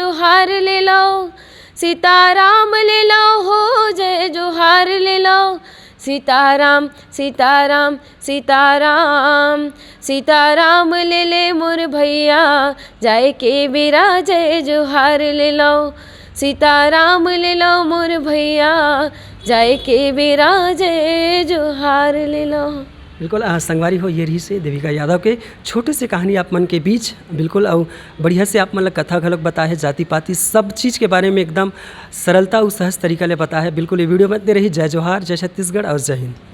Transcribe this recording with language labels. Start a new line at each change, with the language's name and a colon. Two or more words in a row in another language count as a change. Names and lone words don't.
Chhattisgarhi: जोहार ले लो सीताराम ले लो हो जय जोहार ले लो सीताराम सीताराम सीताराम सीताराम ले ले मोर भैया जाए के बेरा जय जोहार ले लो सीताराम ले लो मोर भैया जाए के बेरा जय जोहार ले लो। बिल्कुल संगवारी हो ये रही से देविका यादव के छोटे से कहानी आप मन के बीच बिल्कुल और बढ़िया से आप मन ला कथा घलोक बताए है, जाति पाति सब चीज़ के बारे में एकदम सरलता और सहज तरीका ले बताया है। बिल्कुल ये वीडियो में रही। जय जोहार, जय छत्तीसगढ़ और जय हिंद।